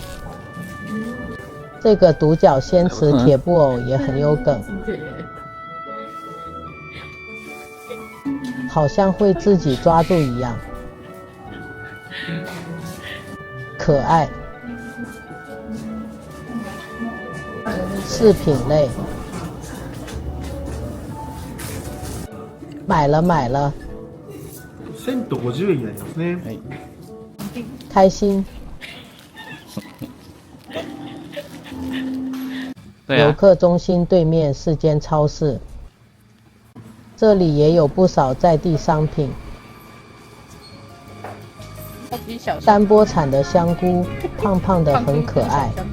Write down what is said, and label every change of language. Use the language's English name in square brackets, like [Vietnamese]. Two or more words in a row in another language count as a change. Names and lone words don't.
[Chinese] 这个独角仙池铁布偶也很有梗，好像会自己抓住一样，可爱。饰品类，买了。 [Japanese] 1050 円になりますね。 [Chinese] 开心。游客中心对面是间超市，这里也有不少在地商品。丹波产的香菇，胖胖的很可爱。